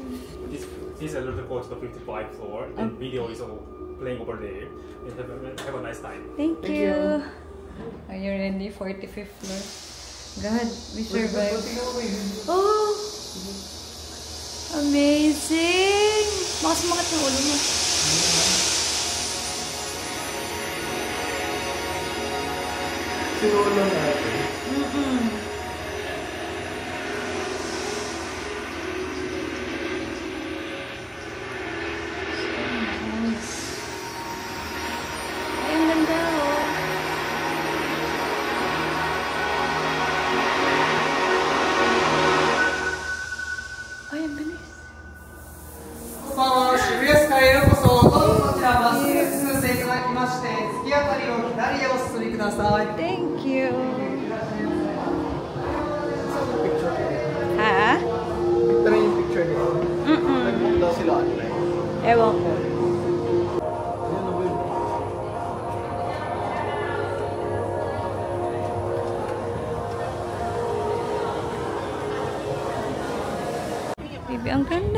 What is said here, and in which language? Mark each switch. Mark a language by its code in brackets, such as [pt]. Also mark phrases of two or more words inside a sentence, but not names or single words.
[en] This is a little coach to 55th floor. And video is all playing over there. And have a nice time. Thank you. Are you ready? 45th floor. God, we survived. Oh! Amazing! [tl] Baka sumakat yung ulo mo. Sinulo natin. Nice. Ay, ang ganda oh. Ay, ang bilis. [ja] 渋谷スカイへようこそ。どうぞこちらバス停進んでいただきまして、突き当たりを左へお進みください。 [en] Thank you. Ha? [tl] Ito rin yung picture nila. Nag-book daw sila online. Ewan ko. Baby, ang ganda.